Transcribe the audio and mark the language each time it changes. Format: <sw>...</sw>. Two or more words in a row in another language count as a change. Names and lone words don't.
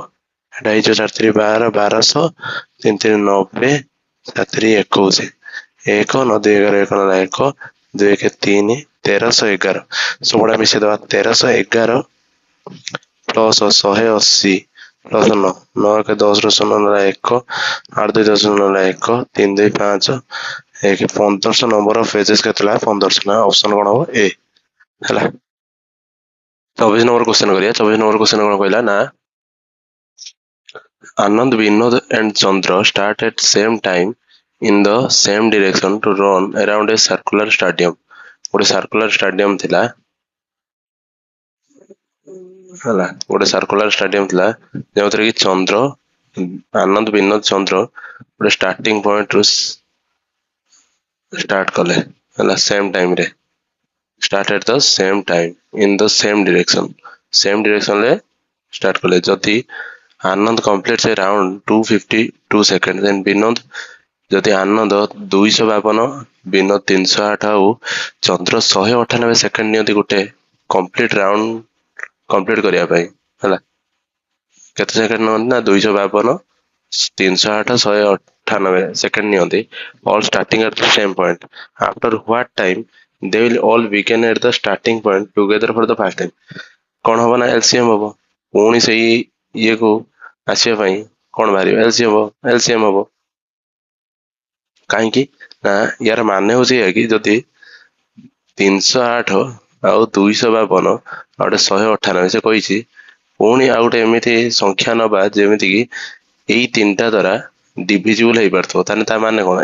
<or>ଏଟା ହେଇଯିବ 4 3 12, 1200, 3 3 90, 7 3 21, 1 9 2 11, 1 9 1, 2 1 3, 1311, ସବୁଗୁଡା ମିଶେଇଦବା, 1311 ପ୍ଲସ 180 ପ୍ଲସ 9, 9 1 10 ରୁ 0 ନେଲା 1, 8 2 10 ନେଲା 1, 3 2 5, 1 1500</or> <en>number of pages</en> <or>କେତେ ହେଲା 1500, ନା ଅପସନ କଣ ହବ? ଏ ହେଲା। 24</or> <en>number question</en> <or>କରିବା। 24 ନମ୍ବର କ୍ୱେଶ୍ଚନ କଣ କହିଲା ନା</or> <en>Anand, Vinod and Chandra start at same time in the same direction to run around a circular stadium.</en> <or>ଗୋଟେ</or> <en>circular stadium</en> <or>ଥିଲା ହେଲା, ଗୋଟେ</or> <en>circular stadium</en> <or>ଥିଲା ଯେଉଁଥିରେ କି ଆନନ୍ଦ ବିନୋଦ ଚନ୍ଦ୍ର ଗୋଟେ</or> <en>starting point</en> <or>ରୁ ଷ୍ଟାର୍ଟ କଲେ ହେଲା,</or> <en>same time</en> <or>ରେ</or> <en>start at the same time in the same direction</en> <or>ରେ ଷ୍ଟାର୍ଟ କଲେ। ଯଦି ଆନନ୍ଦ</or> <en>completes a round 252 seconds then</en> <or>ବିନୋଦ, ଯଦି ଆନନ୍ଦ 252, ବିନୋଦ 308 ଆଉ ଚନ୍ଦ୍ର 198 ସେକେଣ୍ଡ ନିଅନ୍ତି ଗୋଟେ</or> <en>complete round complete</en> <or>କରିବା ପାଇଁ ହେଲା, କେତେ ସେକେଣ୍ଡ ନିଅନ୍ତି ନା 252, 308, 198 ସେକେଣ୍ଡ ନିଅନ୍ତି,</or> <en>all starting at the same point. After what time they will all begin at the starting point together for the first time.</en> <or>କଣ ହବ ନା LCM ହବ, ପୁଣି ସେଇ ଇଏକୁ ଆସିବା ପାଇଁ କଣ ବାହାରିବ? LCM ହବ। କାହିଁକି ନା ୟାର ମାନେ ହଉଛି ଏଇଆ କି ଯଦି 308 ଆଉ 252 ଆଉ ଗୋଟେ 198 ସେ କହିଛି, ପୁଣି ଆଉ ଗୋଟେ ଏମିତି ସଂଖ୍ୟା ନବା ଯେମିତି କି ଏଇ ତିନିଟା ଦ୍ଵାରା ଡିଭିଜିବୁଲ ହେଇପାରୁଥିବ, ତାହେଲେ ତା ମାନେ କଣ?</or>